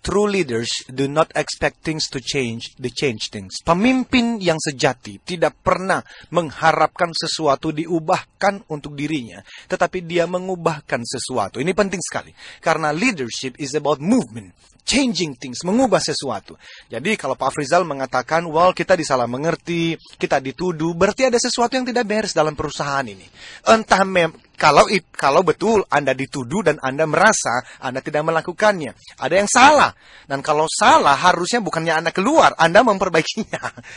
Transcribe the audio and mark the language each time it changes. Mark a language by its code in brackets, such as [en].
[en] True leaders do not expect things to change, they change things. [id] Pemimpin yang sejati tidak pernah mengharapkan sesuatu diubahkan untuk dirinya, tetapi dia mengubahkan sesuatu. Ini penting sekali. [en] Karena leadership is about movement. Changing things, [id] mengubah sesuatu. Jadi kalau Pak Afrizal mengatakan, well kita disalah mengerti, kita dituduh, berarti ada sesuatu yang tidak beres dalam perusahaan ini. Entah kalau betul Anda dituduh dan Anda merasa Anda tidak melakukannya, ada yang salah. Dan kalau salah harusnya bukannya Anda keluar, Anda memperbaikinya.